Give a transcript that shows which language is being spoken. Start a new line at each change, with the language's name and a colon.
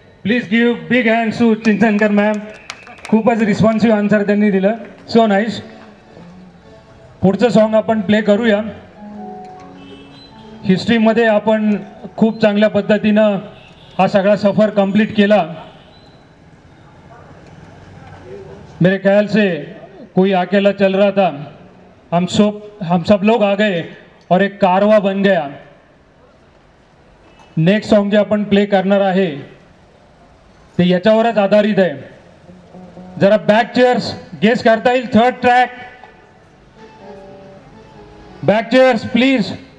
English: Please give big hands to Chinchankar ma'am.
Marathi: खूपच responsive answer त्यांनी दिलं.
English: So nice.
Marathi: पुढचं सॉन्ग आपण प्ले करूया. हिस्ट्रीमध्ये आपण खूप चांगल्या पद्धतीनं हा सगळा सफर कंप्लीट केला.
Hindi: मेरे ख्याल से कोई अकेला चल रहा था, हम सब लोग आ गए और एक कारवा बन गया.
Marathi: नेक्स्ट सॉन्ग जे आपण प्ले करणार आहे ते याच्यावरच आधारित आहे.
English: जरा back chairs guess
Marathi: करता येईल.
English: Third track, back chairs please.